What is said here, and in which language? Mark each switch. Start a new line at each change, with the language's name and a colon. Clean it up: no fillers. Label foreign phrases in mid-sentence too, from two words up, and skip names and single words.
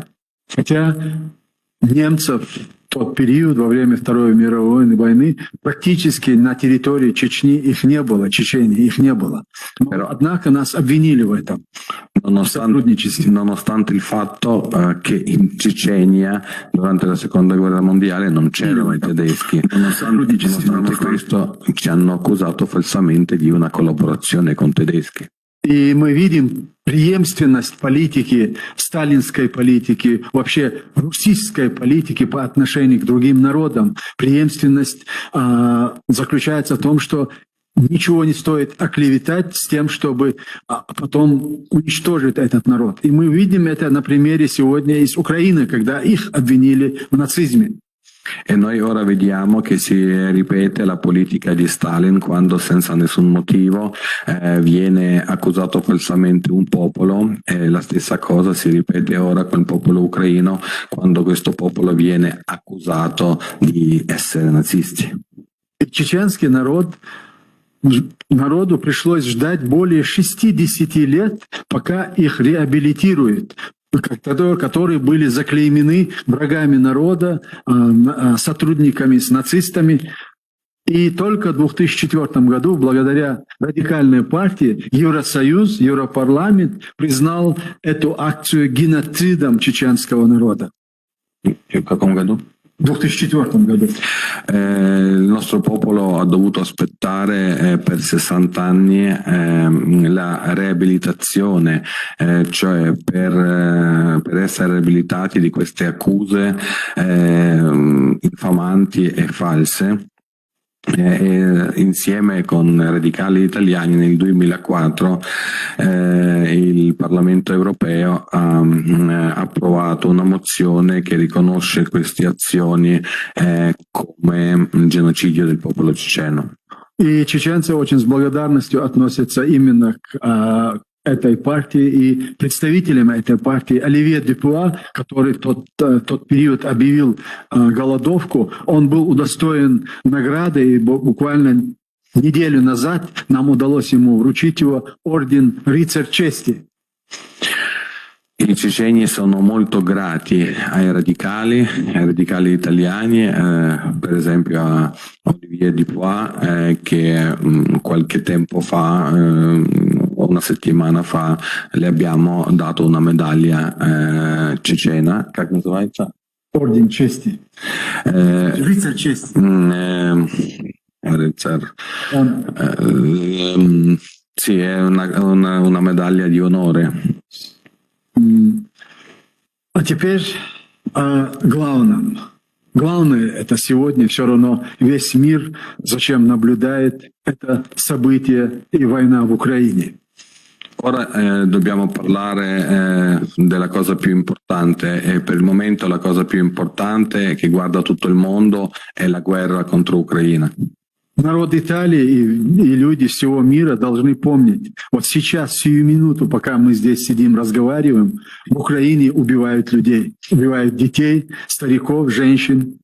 Russian: Хотя немцев в тот период, во время Второй мировой войны, практически на территории Чечни их не было, Чечении их не было. Но, однако нас обвинили в этом.
Italian: Nonostante il fatto che in Cecenia durante la Seconda Guerra Mondiale non c'erano i tedeschi, nonostante questo ci hanno accusato falsamente di una collaborazione con tedeschi.
Russian: И мы видим преемственность политики, сталинской политики, вообще русской политики по отношению к другим народам. Преемственность заключается в том, что ничего не стоит оклеветать с тем, чтобы потом уничтожить этот народ. И мы видим это на примере сегодня из Украины, когда их обвинили в нацизме.
Italian: E noi ora vediamo che si ripete la politica di Stalin, quando senza nessun motivo viene accusato falsamente un popolo, e la stessa cosa si ripete ora con il popolo ucraino, quando questo popolo viene accusato di essere nazisti.
Russian: Чеченский народу пришлось ждать более 60 лет, пока их реабилитируют, которые были заклеймены врагами народа, сотрудниками с нацистами. И только в 2004 году, благодаря радикальной партии, Евросоюз, Европарламент признал эту акцию геноцидом чеченского народа. В каком году? в 2004 году.
Italian: Il nostro popolo ha dovuto aspettare per 60 anni la riabilitazione, cioè per essere riabilitati di queste accuse infamanti e false. Insieme con radicali italiani nel 2004 il Parlamento europeo ha approvato una mozione che riconosce queste azioni come genocidio del popolo ceceno.
Russian: И чеченцы очень с благодарностью относятся именно к этой партии и представителям этой партии. Оливье Дюпуа, который тот период объявил голодовку, он был удостоен награды, и буквально неделю назад нам удалось ему вручить его орден «Рыцарь чести».
Italian: I ceceni sono molto grati ai radicali italiani, per esempio a Olivier Dupois, che qualche tempo fa, una settimana fa, le abbiamo dato una medaglia cecena.
Russian: Как называется? Орден чести. Рыцарь чести.
Italian: Sì, è una medaglia di onore.
Russian: А теперь о главном. Главное, это сегодня все равно весь мир, зачем наблюдает это событие и война в Украине.
Italian: Ora dobbiamo parlare della cosa più importante, e per il momento la cosa più importante che guarda tutto il mondo è la guerra contro Ucraina.
Russian: Народ Италии и люди всего мира должны помнить, вот сейчас, сию минуту, пока мы здесь sидим, разговариваем, в Украине убивают людей, убивают детей, стариков, женщин.